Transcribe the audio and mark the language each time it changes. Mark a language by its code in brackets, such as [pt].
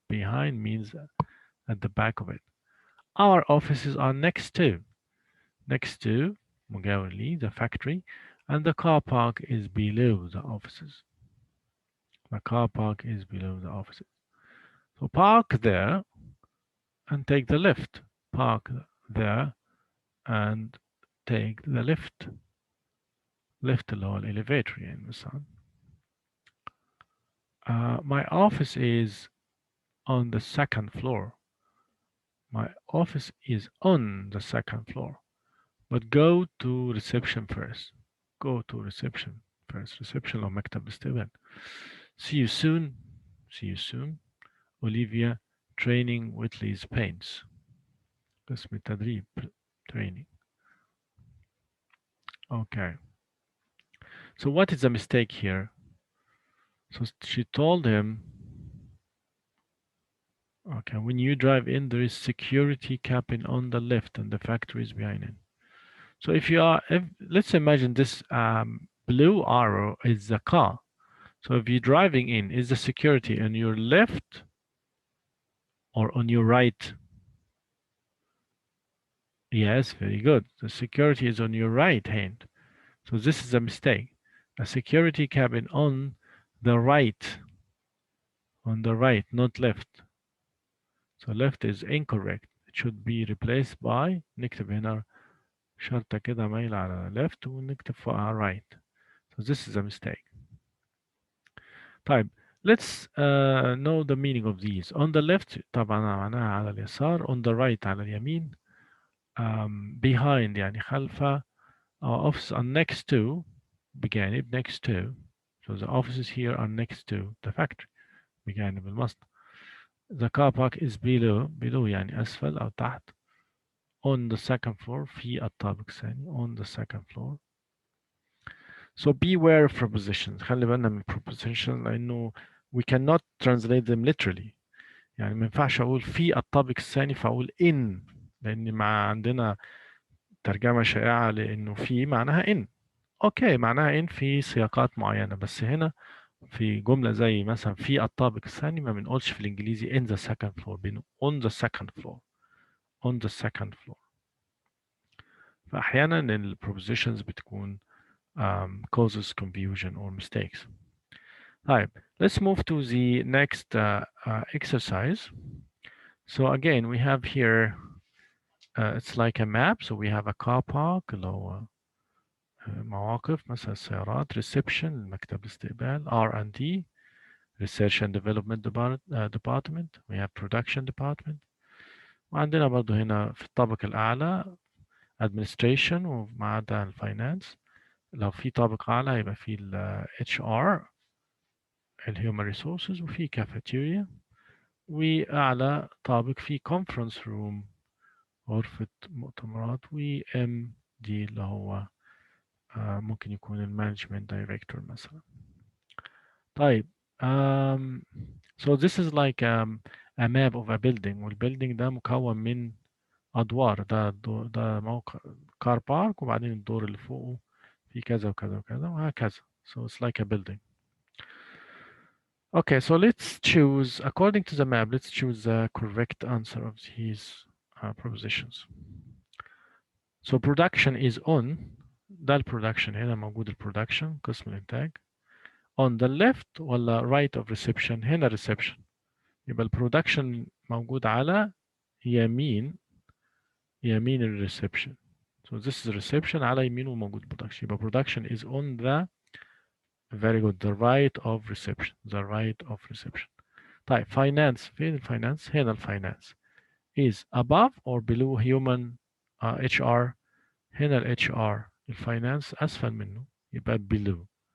[en] Behind means at the back of it. Our offices are next to [ar] مجاور [en] the factory, and the car park is below the offices. The car park is below the offices. So park there and take the lift. Park there and take the lift. [ar] Lift اللي هو elevator يعني مثلا. [en] My office is on the second floor. My office is on the second floor. But go to reception first. Go to reception first. [ar] Reception أو مكتب استقبال. [en] See you soon. See you soon. Olivia training Whitley's paints. [ar] قسم التدريب training. [en] Okay. So what is the mistake here? So she told him, okay, when you drive in, there is security cabin on the left and the factory is behind it. So let's imagine this blue arrow is the car. So if you're driving in, is the security on your left or on your right? Yes, very good. The security is on your right hand. So this is a mistake. A security cabin on the right, not left. So left is incorrect. It should be replaced by [ar] نكتب هنا شرطة كده مايلة على left ونكتب فوقها right. [en] So this is a mistake. طيب let's know the meaning of these. On the left [ar] طبعا معناها على اليسار. [en] On the right [ar] على اليمين. [en] Behind [ar] يعني خلف. [en] Offices are next to [ar] بجانب [en] next to. So the offices here are next to the factory [ar] بجانب المصنع. [en] The car park is below [ar] يعني أسفل أو تحت. [en] On the second floor [ar] في الطابق الثاني. [en] On the second floor. So beware of prepositions. [ar] خلي بالنا من [en] prepositions [ar] لأنه [en] we cannot translate them literally. [ar] يعني ما ينفعش أقول في الطابق الثاني فأقول in، لأن مع عندنا ترجمة شائعة لأنه في معناها in. أوكي معناها in في سياقات معينة، بس هنا في جملة زي مثلا في الطابق الثاني ما بنقولش في الإنجليزي [en] in the second floor، [ar] بنقول [en] on the second floor. On the second floor. [ar] فأحيانا ال [en] prepositions [ar] بتكون [en] causes confusion or mistakes. طيب let's move to the next exercise. So again we have here it's like a map. So we have a car park [ar] اللي هو مواقف مثلا السيارات. [en] reception مكتب الاستقبال. R&D research and development department. We have production department. [ar] وعندنا برضو هنا في الطابق الأعلى administration ومع ده الفاينانس. لو في طابق أعلى يبقى في ال HR ال human resources وفي cafeteria. وأعلى طابق في [en] conference room [ar] غرفة مؤتمرات. و MD اللي هو ممكن يكون المانجمنت دايركتور مثلا. [en] طيب so this is like a map of a building، والbuilding [ar] ده مكون من أدوار. ده موقع كار بارك، وبعدين الدور اللي فوقه في كذا وكذا وكذا وهكذا. [en] So it's like a building. Okay, so let's choose, according to the map, let's choose the correct answer of these propositions. So production is on. [ar] ده البرودكشن، هنا موجود البرودكشن قسم الإنتاج. [en] On the left [ar] ولا [en] right of reception؟ [ar] هنا [en] reception. [ar] يبقى البرودكشن موجود على يمين الريسبشن. [en] So this is reception [ar] على يمينه موجود [en] production. يبقى production is on the very good the right of reception. The right of reception. [ar] طيب finance، فين الفاينانس؟ هنا الفاينانس. [en] Is above or below human HR؟ [ar] هنا ال [en] HR. [ar] الفاينانس أسفل منه يبقى below.